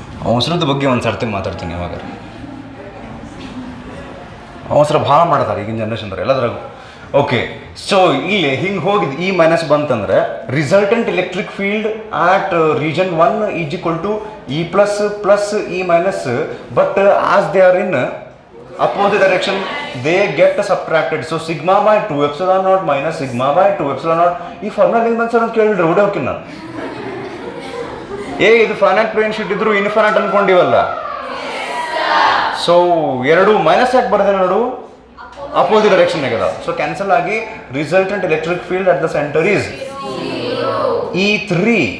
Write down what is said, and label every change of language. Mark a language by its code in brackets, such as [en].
[kn] ಅವಸರದ ಬಗ್ಗೆ ಒಂದು ಸರ್ತಿ ಮಾತಾಡ್ತೀನಿ. ಯಾವಾಗ ಅವಸರ ಭಾಳ ಮಾಡ್ತಾರೆ ಈಗಿನ ಜನ್ರೇಷನ್ದವ್ರು ಎಲ್ಲದ್ರಾಗೂ. [en] okay, so [kn] ಇಲ್ಲಿ ಹಿಂಗೆ ಹೋಗಿದ್ದು [en] E minus ಬಂತಂದ್ರೆ resultant electric field at region 1 is equal to E plus plus E minus, but as they are in opposite direction, they get subtracted. So sigma by 2 epsilon naught minus sigma by 2 epsilon naught. [kn] ಈ formula ಹೆಂಗ್ ಬಂತು sir ಅಂತ ಕೇಳಿದ್ರೆ ಹೊಡೆ ಹೋಗ್ತೀನಿ ನಾನು. ಇದು finite plane sheet ಇದ್ರು ಇನ್ಫೈನೈಟ್ ಅನ್ಕೊಂಡಿವಲ್ಲ. ಸೊ ಎರಡು ಮೈನಸ್ ಯಾಕೆ ಬರ್ದೆ ನೋಡು, ಅಪೋಸಿಟ್ ಡೈರೆಕ್ಷನ್ ಆಗದ. [en] So cancel ಆಗಿ resultant electric field at the centre is E3.